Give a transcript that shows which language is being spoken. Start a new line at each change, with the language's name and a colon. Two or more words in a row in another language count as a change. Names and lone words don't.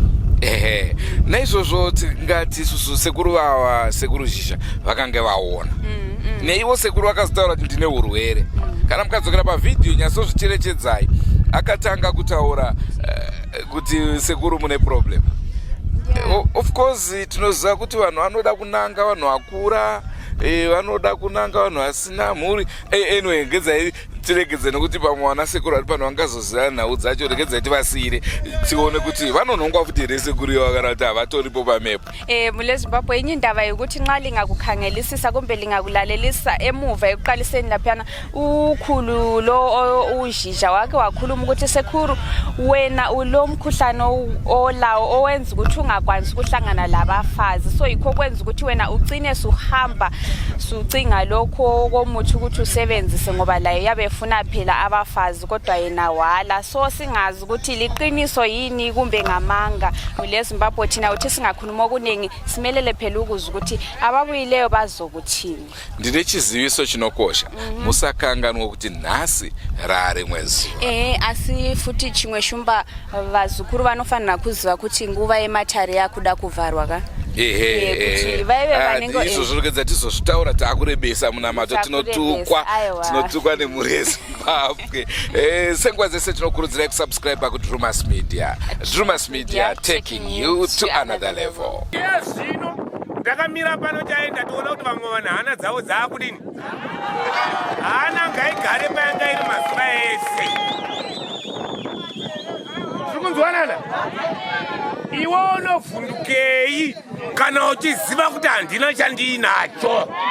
Shona: Naizvozvo tingati isusu sekuru vava sekuru zhizha vakange vaona neivo sekuru vakazotaura kuti ndine urwere. Kana mukadzokera pavhidhiyo nyasozvicherechedzai akatanga kutaura kuti sekuru mune problem.
English: Of course
Shona: tinoziva kuti vanhu vanoda kunanga vanhu vakura, vanoda kunanga vanhu vasina mhuri. Anyway, ngedzai tiregedze nokuti pamwe vana sekuru vari pano vangazoziva nhau dzacho. Regedzai tivasiyire tione kuti vanonhongwa futi here sekuru iyo vakana kuti havatoripo pamepo.
North Ndebele: Mule Zimbabwe inye indaba yokuthi nxa lingakukhangelisisa kumbe lingakulalelisa emuva ekuqaliseni laphana ukhulu lo uzhizha wake wakhuluma ukuthi sekuru wena ulo mkhuhlane olawo owenza ukuthi ungakwanisi ukuhlangana labafazi. So yikho kwenza ukuthi wena ugcine suhamba sucinga lokho komuthi ukuthi usebenzise ngoba laye yabe funa phela abafazi kodwa yena wala. So singazi ukuthi liqiniso yini kumbe ngamanga. Mule Zimbabwe thina uthi singakhuluma okuningi simelele phela ukuza ukuthi ababuyileyo bazokuthini.
Shona: Ndine chiziviso chinokosha. Musakanganwa kuti nhasi rari mwezi. Asi futi chimwe shumba vazukuru vanofanira kuziva kuti nguva yematare yakuda kuvharwa ka. Izvo zvirikudza tizozvitaura takurebesa munamato tinotukwa nemhuri yeZimbabwe. Senguva dzese tinokurudzirai kusubscribe kuDrewmas Media.
English: Drewmas Media taking you to another level.
Shona: Zvino ndakamira pano chaenda toona kuti vamwe vanhu hana dzavo dzaakudini. Hana ngaigare payanga iri mazuva ese. Zvikunzwanana? Iwe unovhundukei kana uchiziva kuti handina chandinacho.